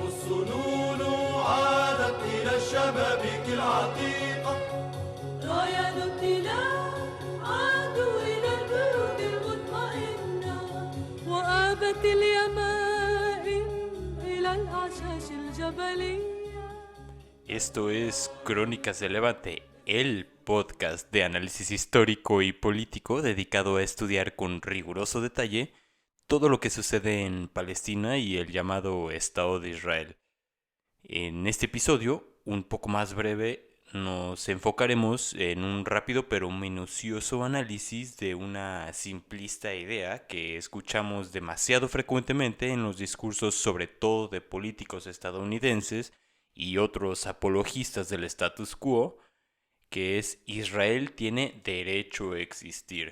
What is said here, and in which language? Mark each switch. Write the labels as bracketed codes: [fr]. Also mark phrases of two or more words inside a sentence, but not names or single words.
[ar] والظنون عادت إلى الشبابيك العتيقة رايات التلال عادوا إلى البيوت المطمئنة وآبت اليمائم إلى الأعشاش الجبلية. [es] Esto es Crónicas de Levante, el podcast de análisis histórico y político dedicado a estudiar con riguroso detalle todo lo que sucede en Palestina y el llamado Estado de Israel. En este episodio, un poco más breve, nos enfocaremos en un rápido pero minucioso análisis de una simplista idea que escuchamos demasiado frecuentemente en los discursos, sobre todo de políticos estadounidenses y otros apologistas del [la] status quo, [es] que es: Israel tiene derecho a existir.